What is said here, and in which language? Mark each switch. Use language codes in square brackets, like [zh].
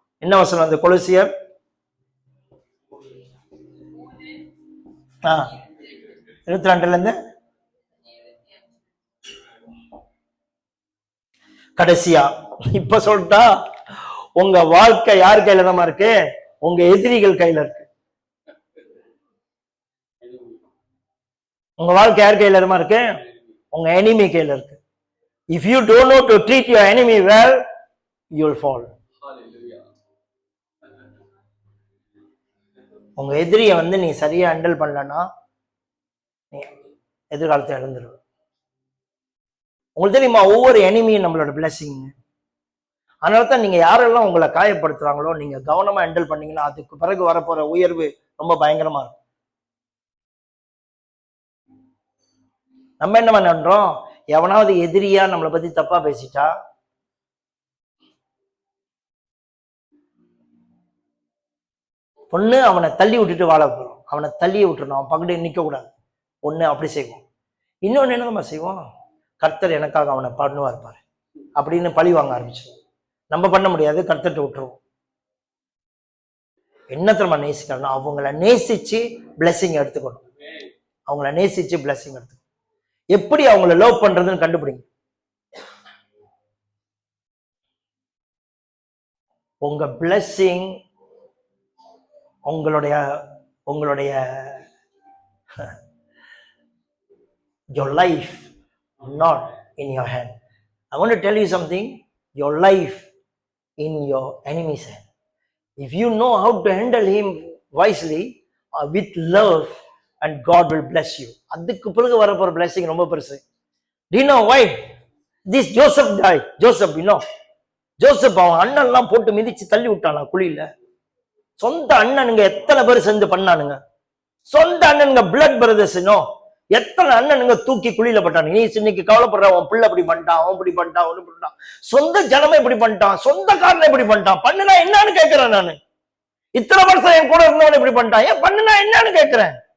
[ta] என்ன வசனம் கொலோசியர் 22 இருந்து கடைசியா இப்ப சொல்லிட்டா, உங்க வாழ்க்கை யார் கையில தான் இருக்கு, உங்க எதிரிகள் கையில இருக்கு. உங்க வாழ்க்கை யார் கையில இருக்கு, உங்க எனிமி கையில இருக்கு. [en] If you don't know to treat your enemy well, you will fall. [ta] உங்க எதிரிய நீ சரியா ஹேண்டில் பண்ணலன்னா எதிர்காலத்தை இழந்துருவோம். உங்களுக்கு தெரியுமா, ஒவ்வொரு எனிமியும் நம்மளோட பிளஸிங். அதனாலதான் நீங்க யாரெல்லாம் உங்களை காயப்படுத்துறாங்களோ நீங்க கவனமா ஹேண்டில் பண்ணீங்கன்னா அதுக்கு பிறகு வரப்போற உயர்வு ரொம்ப பயங்கரமா இருக்கும். நம்ம என்ன பண்றோம், எவனாவது எதிரியா நம்மளை பத்தி தப்பா பேசிட்டா ஒண்ணு அவனை தள்ளி விட்டுட்டு வாழ போறோம், அவனை தள்ளியே விட்டுறணும், அவன் பக்கத்து நிக்க கூடாது. ஒண்ணு அப்படி செய்வோம். இன்னொன்னு என்ன நம்ம செய்வோம், கர்த்தர் எனக்காக அவனை பண்ணுவார் பாரு அப்படின்னு பழி வாங்க ஆரம்பிச்சிடும். நம்ம பண்ண முடியாது, கர்த்தர்கிட்ட விட்டுருவோம். என்ன தெரியுமா நேசிக்கணும், அவங்கள நேசிச்சு பிளஸிங் எடுத்துக்கணும். அவங்கள நேசிச்சு பிளஸிங் எடுத்துக்கணும். எப்படி அவங்கள லவ் பண்றதுன்னு கண்டுபிடிங்க. உங்க பிளஸிங் உங்களுடைய உங்களுடைய [en] your life not in your hand. I want to tell you something, your life in your enemy's hand. If you know how to handle him wisely, with love, and God will bless you. [ta] அதுக்கு பிறகு வரப்போற blessing ரொம்ப பெருசு. [en] Do you know why this Joseph died? [ta] Joseph, [en] you know, [ta] Joseph அவன் அண்ணன் எல்லாம் போட்டு மிதிச்சு தள்ளி விட்டானா குழியில. சொந்த அண்ணனுங்க எத்தனை பேர் சேர்ந்து பண்ணானுங்க, சொந்த அண்ணனுங்க பிளட் பிரதர்ஸ், எத்தனை அண்ணனுங்க தூக்கி குழியில பட்டான். நீ இன்னைக்கு கவலைப்படுற, உன் பிள்ளை இப்படி பண்ணிட்டான், அவன் இப்படி பண்ணிட்டான், ஒண்ணு பண்ணிட்டான், சொந்த ஜனமே இப்படி பண்ணிட்டான், சொந்த காரனை இப்படி பண்ணிட்டான், பண்ணுனா என்னன்னு கேட்கிறேன் நானு. இத்தனை வருஷம் என் கூட இருந்தவன் இப்படி பண்ணிட்டான், ஏன் பண்ணுனா என்னன்னு கேட்கிறேன்.